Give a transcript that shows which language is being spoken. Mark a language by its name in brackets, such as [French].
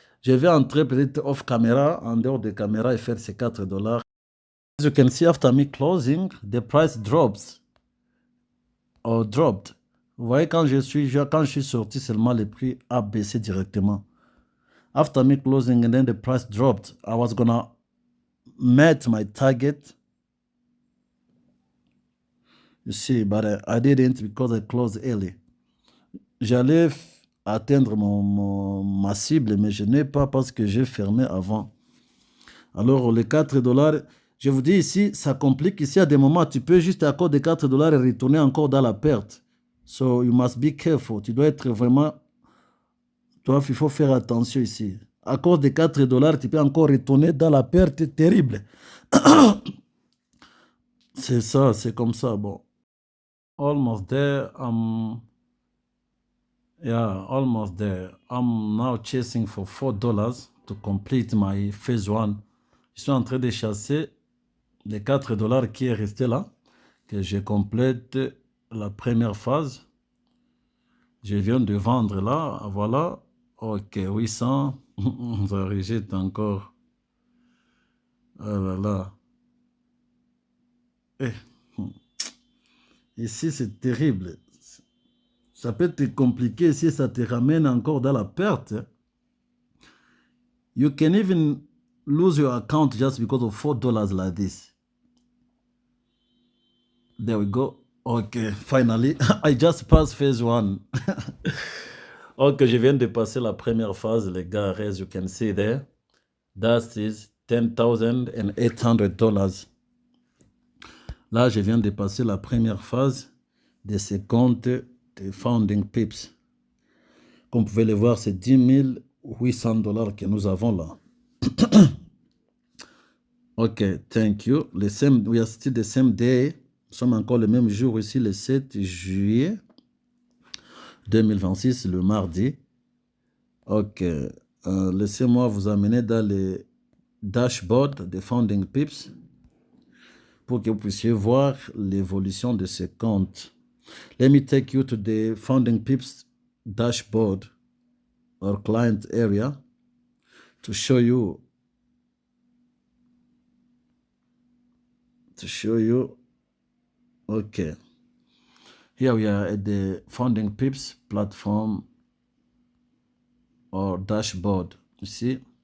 [French] Je vais entrer peut-être off camera, en dehors de caméra, et faire ces $4. [English] As you can see, after me closing, the price drops or dropped. [French] Vous voyez, quand je suis sorti, seulement le prix a baissé directement. [English] After me closing and then the price dropped, I was gonna meet my target. You see, but I didn't because I closed early. [French] J'allais atteindre ma cible, mais je n'ai pas parce que j'ai fermé avant. Alors, les $4, je vous dis ici, ça complique. Ici, à des moments, tu peux juste à cause des $4 retourner encore dans la perte. [English] So, you must be careful. [French] Tu dois être vraiment... Toi, il faut faire attention ici. À cause des $4, tu peux encore retourner dans la perte terrible. C'est ça, c'est comme ça. Bon. [English] Almost there. Yeah, almost there. I'm now chasing for $4 to complete my phase 1. [French] Je suis en train de chasser les $4 qui est resté là, que je complète la première phase. Je viens de vendre là, voilà. Ok, 800. Ça rejette encore. Oh là là. Ici, c'est terrible. Ça peut être compliqué si ça te ramène encore dans la perte. [English] You can even lose your account just because of $4 like this. There we go. Okay, finally, I just passed phase 1. [French] Ok, je viens de passer la première phase, les gars, [English] as you can see there. That is $10,800. [French] Là, je viens de passer la première phase de ce compte de Founding Pips. Comme vous pouvez le voir, c'est $10,800 que nous avons là. [English] Ok, thank you. We are still the same day. [French] Nous sommes encore le même jour ici, le 7 juillet 2026, le mardi. Ok. laissez-moi vous amener dans les dashboards des Founding Pips pour que vous puissiez voir l'évolution de ce compte. [English] Let me take you to the Founding Pips dashboard or client area to show you okay. Here we are at the Founding Pips platform or dashboard. You see?